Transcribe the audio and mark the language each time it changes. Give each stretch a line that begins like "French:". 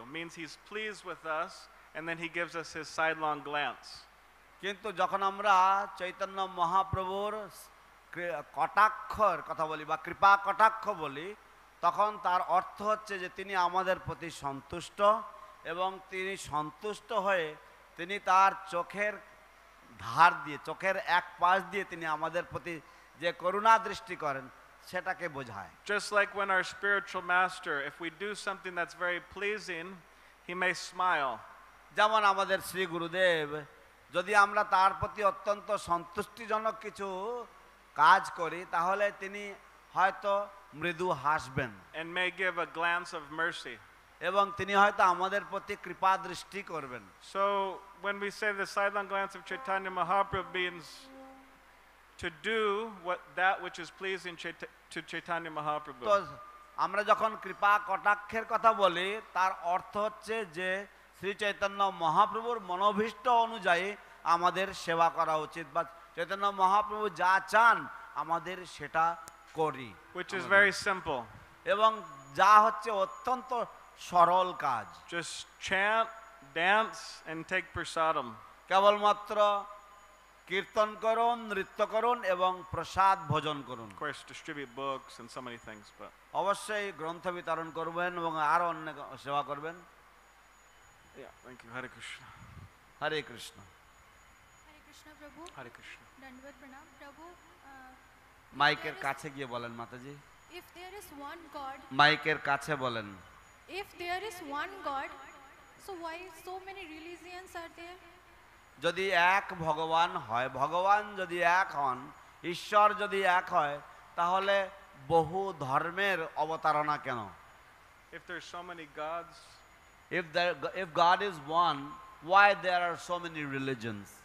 English: It means he's pleased with us, and then he gives us his sidelong glance.
Bangla: কিন্তু যখন আমরা চৈতন্য মহাপ্রভুর কটাক্ষর কথা বলি বা কৃপা কটাক্ষ বলি, তখন তার অর্থ হচ্ছে যে তিনি আমাদের প্রতি সন্তুষ্ট এবং তিনি সন্তুষ্ট হয়ে তিনি তার চোখের ধার দিয়ে, চোখের এক পাশ দিয়ে তিনি আমাদের প্রতি যে করুণা দৃষ্টি করেন সেটাকে বোঝায়।
English: Just like when our spiritual master, if we do something that's very pleasing, he may smile.
Bangla: যেমন আমাদের শ্রী গুরুদেব, যদি আমরা তার প্রতি অত্যন্ত সন্তুষ্টিজনক কিছু কাজ করি তাহলে তিনি হয়তো মৃদু হাসবেন
English: And may give a glance of mercy.
Bangla: এবং তিনি হয়তো আমাদের প্রতি কৃপা দৃষ্টি করবেন।
English: So when we say the sidelong glance of Chaitanya Mahaprabhu means to do that which is pleasing to Chaitanya Mahaprabhu.
Bangla: তো আমরা যখন কৃপা কটাক্ষের কথা বলি তার অর্থ হচ্ছে যে শ্রী চৈতন্য মহাপ্রভুর মনোভীষ্ট অনুযায়ী আমাদের সেবা করা উচিত বা চৈতন্য মহাপ্রভু যা চান আমাদের সেটা করি,
English: which is very simple.
Bangla: এবং যা হচ্ছে অত্যন্ত সরল কাজ।
English: Just chant, dance and take prasadam.
Bangla: কেবলমাত্র কীর্তন করুন, নৃত্য করুন এবং প্রসাদ ভোজন করুন।
English: Of course, distribute books and so many things, but
Bangla: অবশ্যই গ্রন্থ বিতরণ করবেন এবং আরো অন্য সেবা করবেন।
English: yeah, thank you. Hare Krishna.
Bangla: হরে কৃষ্ণ। হরে কৃষ্ণ প্রভু।
English: Hare Krishna.
Bangla: দণ্ডবত প্রণাম প্রভু। মাইকের কাছে গিয়ে বলেন মাতাজি।
English: If there is one God,
Bangla: মাইকের কাছে বলেন।
English: if there is one God, so why so many religions are there?
Bangla: যদি এক ভগবান হয়, ভগবান যদি এক হন, ঈশ্বর যদি এক হয়, তাহলে বহু ধর্মের অবতারণা কেন?
English: If there's so many gods, if God is one, why there are so many religions?